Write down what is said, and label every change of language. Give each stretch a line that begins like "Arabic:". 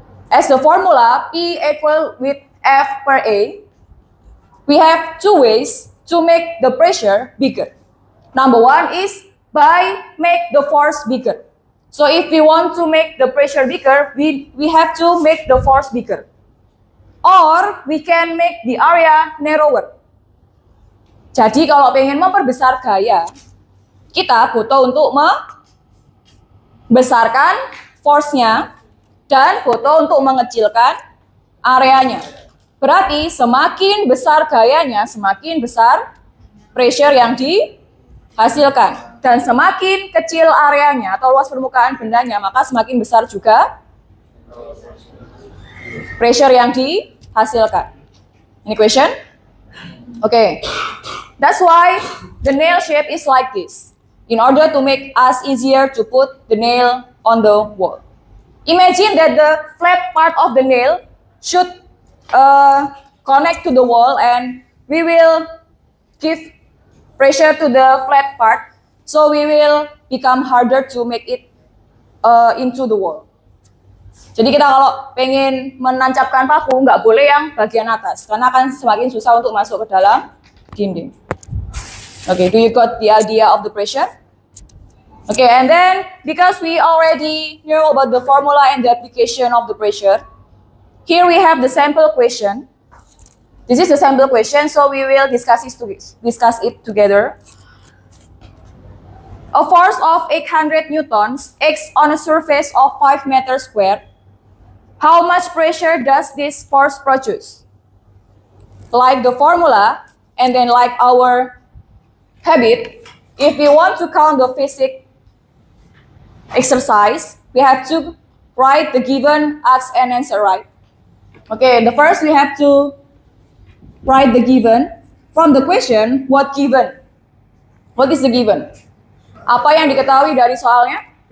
English: As the formula P equal with F per A, we have two ways to make the pressure bigger. Number one is by make the force bigger. So if we want to make the pressure bigger, we have to make the force bigger. Or we can make the area narrower.
Indonesian: Jadi kalau pengen memperbesar gaya, kita butuh untuk membesarkan force-nya dan butuh untuk mengecilkan areanya. Berarti semakin besar gayanya, semakin besar pressure yang dihasilkan. Dan semakin kecil areanya atau luas permukaan bendanya, maka semakin besar juga pressure yang dihasilkan.
English: Any question? Okay. That's why the nail shape is like this, in order to make us easier to put the nail on the wall. Imagine that the flat part of the nail should connect to the wall, and we will give pressure to the flat part, so we will become harder to make it into the wall.
Indonesian: Jadi kita kalau pengen menancapkan paku, nggak boleh yang bagian atas, karena akan semakin susah untuk masuk ke dalam dinding.
English: Okay, do you got the idea of the pressure? Okay, and then because we already know about the formula and the application of the pressure, here we have the sample question. This is the sample question, so we will discuss it together. A force of 800 newtons acts on a surface of 5 meters squared. How much pressure does this force produce? Like the formula, and then like our habit, if we want to count the physics exercise, we have to write the given, ask and answer, right? Okay, the first we have to write the given. From the question, what given? What is the given?
Indonesian: Apa yang diketahui dari soalnya?